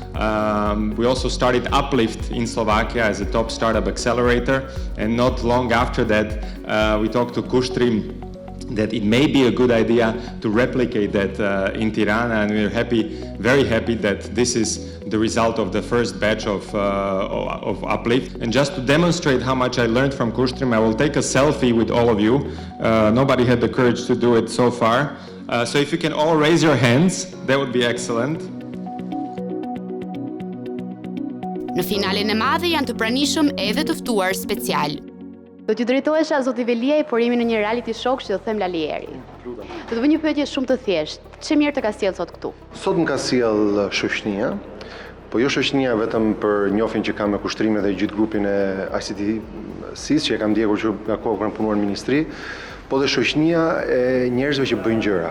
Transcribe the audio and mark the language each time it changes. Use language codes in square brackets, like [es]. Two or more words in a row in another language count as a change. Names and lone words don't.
[en] We also started Uplift in Slovakia as a top startup accelerator, and not long after that we talked to Kushtrim that it may be a good idea to replicate that in Tirana, and we're very happy that this is the result of the first batch of Uplift. And just to demonstrate how much I learned from Kushtrim, I will take a selfie with all of you. Nobody had the courage to do it so far. So if you can all raise your hands, that would be excellent. [sq] Në finalen e madhe janë të pranishëm edhe të ftuar special. Do t'ju drejtohesha zoti Velia i por jemi në një reality show, kështu do them Lalieri. Do të bëj një pyetje shumë të thjeshtë. Ç'e mirë të ka sjell sot këtu? Sot më ka sjell shoqënia, po jo shoqënia vetëm për njohjen që kam me kushtrimin dhe gjithë grupin e ICT-sis që e kam ndjekur që nga kohë kur kam punuar në ministri, po dhe shoqënia e njerëzve që bëjnë gjëra.